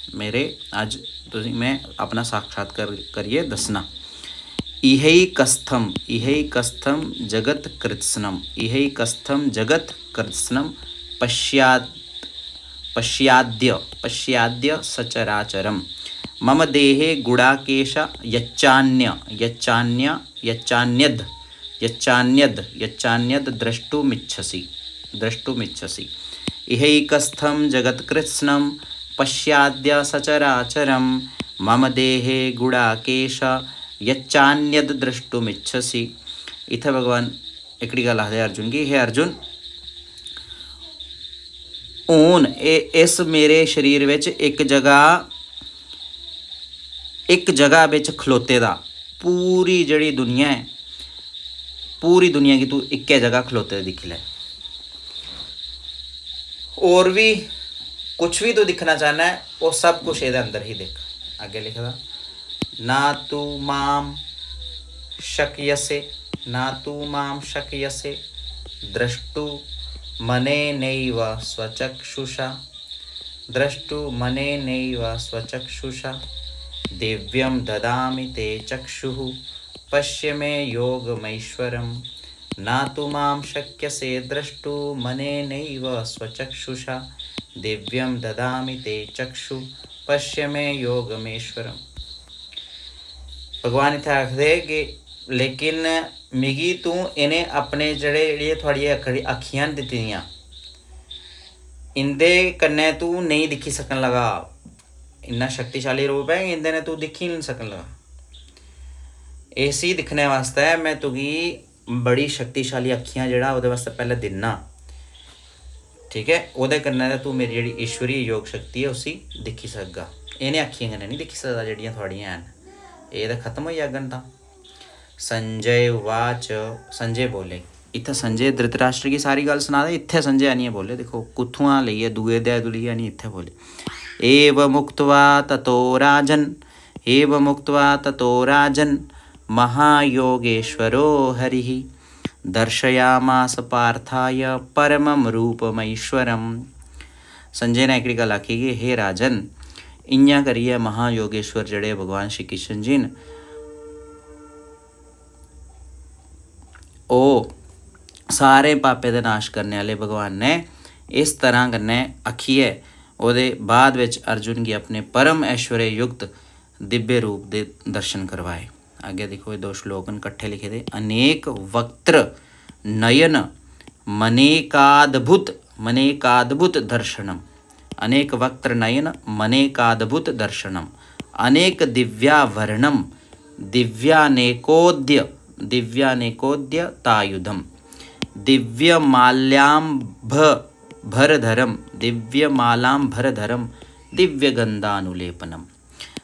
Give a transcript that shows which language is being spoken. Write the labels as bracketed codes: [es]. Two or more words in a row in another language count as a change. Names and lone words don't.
[doi] मेरे अज्ज तुसें मैं अपना साक्षात्कार करियै दस्सना। [sa] इहैकस्थं जगत् कृत्स्नं पश्याद्य सचराचरं मम देहे गुडाकेश यच्चान्यद् द्रष्टुमिच्छसि। इहैकस्थं जगत्कृत्स्नं पश्याद्य सचराचरं मम देहे गुडाकेश यच्चान्यद् द्रष्टुमिच्छसि। [doi] इत्थे भगवान एकड़ी गल आखदे अर्जुन की, हे अर्जुन हून इस मेरे शरीर विच एक जगह बिच खलोते दा पूरी जड़ी दुनिया है, पूरी दुनिया की तू इक्कै जगह खलोते दिक्खी लै। [hi] और भी कुछ भी तू दिखना चाहना है वो सब कुछ ये अंदर ही देख। आगे लिखा था [sa] ना तू माम शक्यसे द्रष्टु मनेनैव स्वचक्षुषा दिव्यं ददामि ते चक्षुः पश्य मे योगमैश्वरम्। ना तु मां शक्यसे द्रष्टु मनेनैव स्वचक्षुषा दिव्यं ददामि ते चक्षु पश्य मे योगमेश्वरम्। [doi] भगवान इत्थै आखदे कि लेकिन मिगी तू इन्हें अपने जेह्ड़े थुआड़ियां अक्खियां दित्ती दियां इंदे कन्नै तू नहीं दिक्खी सकन लगा। इन्ना शक्तिशाली रूप है इंदे ने तू दिक्खी नहीं सकन लगा। इसी दिक्खने वास्ते मैं तुगी बड़ी शक्तिशाली अक्खियां जेह्ड़ा ओह्दे वास्ते पैह्ले दिन्ना, ठीक है। ओह्दे कन्नै तू मेरी जेह्ड़ी ईश्वरी योग शक्ति है उसी दिक्खी सकगा। इन्हें अक्खियां कन्नै नहीं दिक्खी सकदा जेह्ड़ियां थुआड़ियां हैन, एह् तां खत्म होई जाङन। तां संजय उवाच, संजय बोले। इत्थै संजय धृतराष्ट्र की सारी गल्ल सना दे, इत्थै संजय आनियै बोले। दिक्खो कुत्थुआं लेइयै दुए अध्याय तों लेइयै आनियै इत्थै बोले। [sa] एवं मुक्त्वा ततो राजन् महायोगेश्वरो हरिः दर्शयामास पार्थाय परमं रूपमैश्वरम्। [doi] संजय ने एकड़ी गल आखी कि हे राजन, इ'यां करियै महायोगेश्वर जेह्ड़े भगवान श्री कृष्ण जी न ओह् सारे पापे दे नाश करने आह्ले भगवान ने इस तरह कन्नै आखियै ओह्दे बाद विच अर्जुन गी अपने परम ऐश्वर्य युक्त दिव्य रूप दे दर्शन करवाए। आगे देखो ये 2 श्लोक न कट्ठे लिखे दे। [sa] अनेक वक्त्र नयन मनेकाद्भुत दर्शनम, अनेक वक्त्र नयन मनेकाद्भुत दर्शनम, अनेक दिव्यावरणम दिव्यानेकोद्य तायुधम दिव्यमालांभरधरम दिव्यगंधानुलेपनम।